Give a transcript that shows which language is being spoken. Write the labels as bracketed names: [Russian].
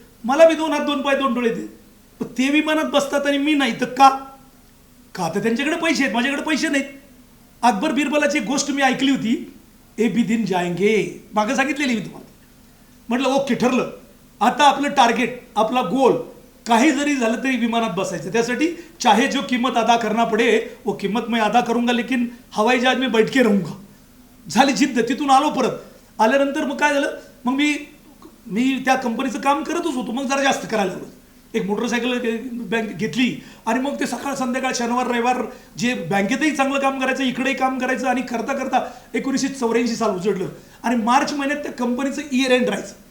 [Marathi] मला बी 2 हात 2 पाय 2 डोळे पण ते विमानात बसतात आणि मी नाही. तर का तर त्यांच्याकडे पैसे आहेत, माझ्याकडे पैसे नाहीत. अकबर बिरबलाची एक गोष्ट मी ऐकली होती, [Hindi] ए बी दिन जाएंगे, [Marathi] मागं सांगितलेली मी तुम्हाला. म्हटलं ओके ठरलं, आता आपलं टार्गेट, आपला गोल काही जरी झालं तरी विमानात बसायचं. त्यासाठी [Hindi] चाहे जो किंमत अदा करना पडे वो किंमत मैं अदा करूंगा, लेकिन हवाई जहाज में बैठ के रहूंगा. [Marathi] झाली जिद्द. तिथून आलो. परत आल्यानंतर मग काय झालं, मग मी त्या कंपनीचं काम करतच होतो. मग जरा जास्त करायला लागलो. एक मोटरसायकल बँक घेतली आणि मग ते सकाळ संध्याकाळ शनिवार रविवार जे बँकेतही चांगलं काम करायचं, इकडेही काम करायचं. आणि करता करता 1984 साल उजडलं. आणि मार्च महिन्यात त्या कंपनीचं इयर एंड राहायचं.